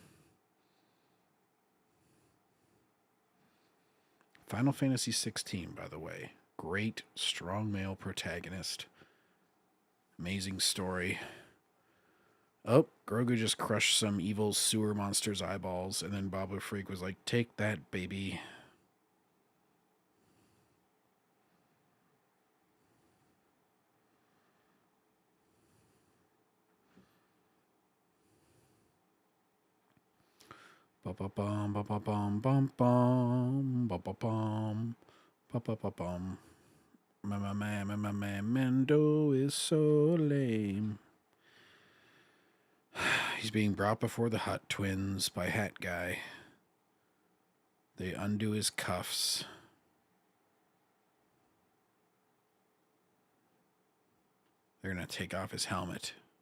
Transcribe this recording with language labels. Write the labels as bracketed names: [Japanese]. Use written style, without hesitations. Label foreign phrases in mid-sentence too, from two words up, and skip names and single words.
[English] Final Fantasy 16, by the way. Great, strong male protagonist. Amazing story. Oh, Grogu just crushed some evil sewer monster's eyeballs, and then Babu Freak was like, take that, baby. Ba-ba-bum, ba-ba-bum, bum-bum, ba-ba-bum, ba-ba-ba-bum. My man, Mando is so lame. He's being brought before the Hutt twins by Hat Guy. They undo his cuffs. They're going to take off his helmet.